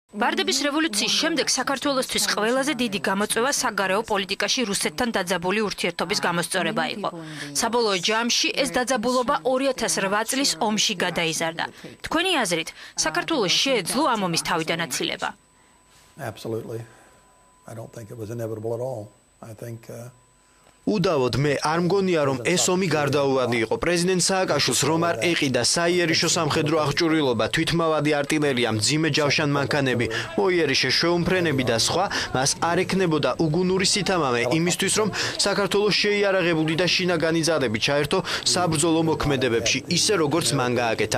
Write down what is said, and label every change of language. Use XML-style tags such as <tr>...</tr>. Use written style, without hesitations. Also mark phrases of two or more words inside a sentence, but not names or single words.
<ka>ბარდების რევოლუციის შემდეგ საქართველოსთვის ყველაზე დიდი გამოწვევა საგარეო პოლიტიკაში რუსეთთან დაძაბული ურთიერთობის გამოსწორება იყო. საბოლოო ჯამში ეს დაძაბულობა 2008 წლის ომში გადაიზარდა. თქვენი აზრით, საქართველოს შეეძლო ამ ომის თავიდან აცილება?</ka> <en>Absolutely. I don't think it was inevitable at all. I think</en> <ka>უდავოდ მე არ მგონია რომ ეს ომი გარდაუვალი იყო. პრეზიდენტ სააკაშვილს რომ არ ეყიდა საიერიშო სამხედრო აღჭურვილობა, თვითმავადი არტილერია, მძიმე ჯავშან მანქანები, მოიერიშე შეუმფრენები და სხვა, მას არ ექნებოდა უგუნური სითამამე იმისთვის რომ საქართველოს შეიარაღებული და შინაგანი ძალები ჩაერთო საბრძოლო მოქმედებებში, ისე როგორც მან გააკეთა.</ka>